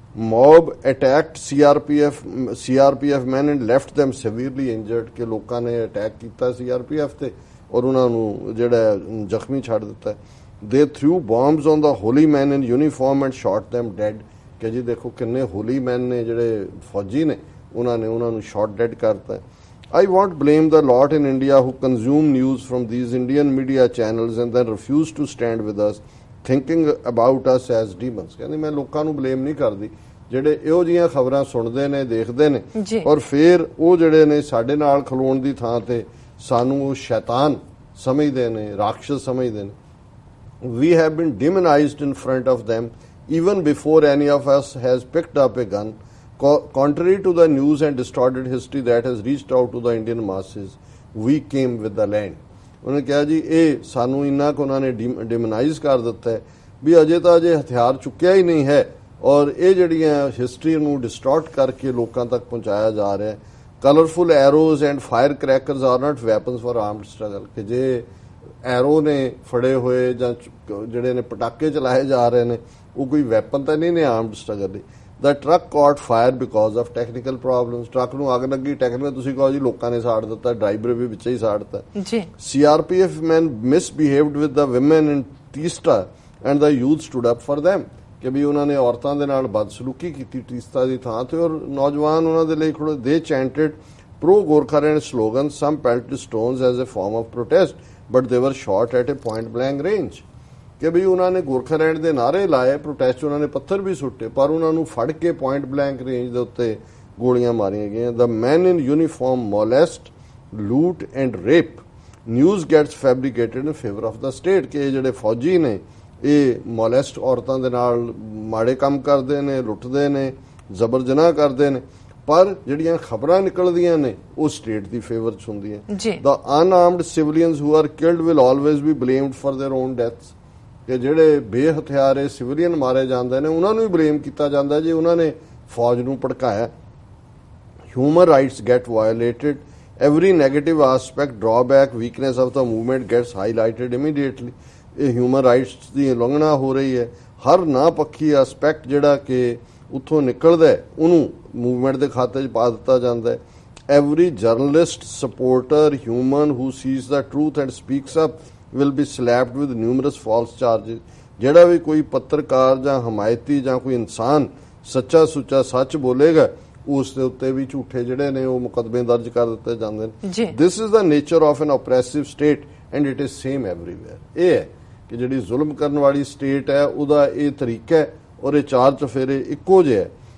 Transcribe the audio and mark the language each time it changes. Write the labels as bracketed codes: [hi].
[en] mob attacked CRPF man and left them severely injured, [pa] ਕਿ ਲੋਕਾਂ ਨੇ ਅਟੈਕ ਕੀਤਾ ਸੀਆਰਪੀਐਫ ਤੇ ਔਰ ਉਹਨਾਂ ਨੂੰ ਜਿਹੜਾ ਜ਼ਖਮੀ ਛੱਡ ਦਿੱਤਾ। [en] they threw bombs on the holy man in uniform and shot them dead, [pa] ਕਿ ਜੀ ਦੇਖੋ ਕਿੰਨੇ ਹੋਲੀ ਮੈਨ ਨੇ ਜਿਹੜੇ ਫੌਜੀ ਨੇ, ਉਹਨਾਂ ਨੂੰ ਸ਼ਾਟ ਡੈਡ ਕਰਤਾ। [en] I won't blame the lot in India who consume news from these Indian media channels and then refuse to stand with us, thinking about us as demons. [pa] ਕਹਿੰਦੇ ਮੈਂ ਲੋਕਾਂ ਨੂੰ ਬਲੇਮ ਨਹੀਂ ਕਰਦੀ ਜਿਹੜੇ ਇਹੋ ਜਿਹੀਆਂ ਖਬਰਾਂ ਸੁਣਦੇ ਨੇ, ਦੇਖਦੇ ਨੇ ਔਰ ਫਿਰ ਉਹ ਜਿਹੜੇ ਨੇ ਸਾਡੇ ਨਾਲ ਖਲੋਣ ਦੀ ਥਾਂ ਤੇ ਸਾਨੂੰ ਉਹ ਸ਼ੈਤਾਨ ਸਮਝਦੇ ਨੇ, ਰਾਖਸ਼ ਸਮਝਦੇ ਨੇ। [en] We have been demonized in front of them even before any of us has picked up a gun. Contrary to the news and distorted history that has reached out to the Indian masses, we came with the land. [pa] ਉਹਨੇ ਕਿਹਾ ਜੀ ਇਹ ਸਾਨੂੰ ਇੰਨਾ ਕੁ ਉਹਨਾਂ ਨੇ ਡਿਮਨਾਈਜ਼ ਕਰ ਦਿੱਤਾ ਹੈ ਵੀ ਅਜੇ ਹਥਿਆਰ ਚੁੱਕਿਆ ਹੀ ਨਹੀਂ ਹੈ ਔਰ ਇਹ ਜਿਹੜੀਆਂ ਹਿਸਟਰੀ ਨੂੰ ਡਿਸਟੋਰਟ ਕਰਕੇ ਲੋਕਾਂ ਤੱਕ ਪਹੁੰਚਾਇਆ ਜਾ ਰਿਹਾ ਹੈ। [en] colourful arrows and fire crackers are not weapons for armed struggle, [pa] ਕਿ ਜੇ ਐਰੋ ਨੇ ਫੜੇ ਹੋਏ ਜਾਂ ਜਿਹੜੇ ਨੇ ਪਟਾਕੇ ਚਲਾਏ ਜਾ ਰਹੇ ਨੇ ਉਹ ਕੋਈ ਵੈਪਨ ਤਾਂ ਨਹੀਂ ਨੇ ਆਰਮਡ ਸਟਰਗਲ ਲਈ। [en] The truck caught fire because of technical problems. [pa] Truck ਨੂੰ ਅੱਗ ਲੱਗੀ, ਟੈਕਨੀਕਲ ਤੁਸੀਂ ਕਹੋ ਜੀ ਲੋਕਾਂ ਨੇ ਸਾੜ ਦਿੱਤਾ, ਡਰਾਈਵਰ ਵੀ ਵਿੱਚ ਹੀ ਸਾੜਤਾ ਜੀ। [en] CRPF men misbehaved with the women in Teesta and the youth stood up for them, [pa] ਕਿ ਵੀ ਉਹਨਾਂ ਨੇ ਔਰਤਾਂ ਦੇ ਨਾਲ ਬਦਸਲੂਕੀ ਕੀਤੀ ਟੀਸਤਾ ਦੀ ਥਾਂ ਤੇ ਔਰ ਨੌਜਵਾਨ ਉਹਨਾਂ ਦੇ ਲਈ ਖੜੋ। [en] They chanted pro Gorkhaland slogans, some pelted stones as a form of protest, but they were shot at a point blank range. [pa] ਕਿ ਵੀ ਉਹਨਾਂ ਨੇ ਗੋਰਖਾਲੈਂਡ ਦੇ ਨਾਅਰੇ ਲਾਏ, ਪ੍ਰੋਟੈਸਟ ਉਹਨਾਂ ਨੇ ਪੱਥਰ ਵੀ ਸੁੱਟੇ, ਪਰ ਉਹਨਾਂ ਨੂੰ ਫੜ ਕੇ ਪੁਆਇੰਟ ਬਲੈਂਕ ਰੇਂਜ ਦੇ ਉੱਤੇ ਗੋਲੀਆਂ ਮਾਰੀਆਂ ਗਈਆਂ। [en] The men in uniform molest, loot and rape. News gets fabricated in favor of the state, [pa] ਕਿ ਇਹ ਜਿਹੜੇ ਫੌਜੀ ਨੇ ਇਹ ਮੋਲੈਸਟ ਔਰਤਾਂ ਦੇ ਨਾਲ ਮਾੜੇ ਕੰਮ ਕਰਦੇ ਨੇ, ਲੁੱਟਦੇ ਨੇ, ਜ਼ਬਰ ਜਨਾਹ ਕਰਦੇ ਨੇ, ਪਰ ਜਿਹੜੀਆਂ ਖਬਰਾਂ ਨਿਕਲਦੀਆਂ ਨੇ ਉਹ ਸਟੇਟ ਦੀ ਫੇਵਰ 'ਚ ਹੁੰਦੀਆਂ। [en] The unarmed civilians who are killed will always be blamed for their own deaths, [pa] ਕਿ ਜਿਹੜੇ ਬੇਹਥਿਆਰੇ ਸਿਵਲੀਅਨ ਮਾਰੇ ਜਾਂਦੇ ਨੇ ਉਹਨਾਂ ਨੂੰ ਹੀ ਬਲੇਮ ਕੀਤਾ ਜਾਂਦਾ ਜੇ ਉਹਨਾਂ ਨੇ ਫੌਜ ਨੂੰ ਭੜਕਾਇਆ। [en] Human rights get violated, every negative aspect, drawback, weakness of the movement gets highlighted immediately. [pa] ਇਹ ਹਿਊਮਨ ਰਾਈਟਸ ਦੀ ਉਲੰਘਣਾ ਹੋ ਰਹੀ ਹੈ। ਹਰ ਨਾ ਪੱਖੀ ਐਸਪੈਕਟ ਜਿਹੜਾ ਕਿ ਉੱਥੋਂ ਨਿਕਲਦਾ ਉਹਨੂੰ ਮੂਵਮੈਂਟ ਦੇ ਖਾਤੇ 'ਚ ਪਾ ਦਿੱਤਾ ਜਾਂਦਾ ਹੈ। [en] every journalist, supporter, human who sees the truth and speaks up will be slapped with numerous false charges. [pa] ਜਿਹੜਾ ਵੀ ਕੋਈ ਪੱਤਰਕਾਰ ਜਾਂ ਹਮਾਇਤੀ ਜਾਂ ਕੋਈ ਇਨਸਾਨ ਸੱਚਾ ਸੁੱਚਾ ਸੱਚ ਬੋਲੇਗਾ ਉਸ ਦੇ ਉੱਤੇ ਵੀ ਝੂਠੇ ਜਿਹੜੇ ਨੇ ਉਹ ਮੁਕੱਦਮੇ ਦਰਜ ਕਰ ਦਿੱਤੇ ਜਾਂਦੇ ਨੇ. [en] This is the nature of an oppressive state and it is same everywhere. [pa] ਇਹ ਹੈ ਕਿ ਜਿਹੜੀ ਜ਼ੁਲਮ ਕਰਨ ਵਾਲੀ ਸਟੇਟ ਹੈ ਉਹਦਾ ਇਹ ਤਰੀਕਾ ਹੈ ਔਰ ਇਹ ਚਾਰ ਚਫੇਰੇ ਇੱਕੋ ਜਿਹੇ ਹੈ.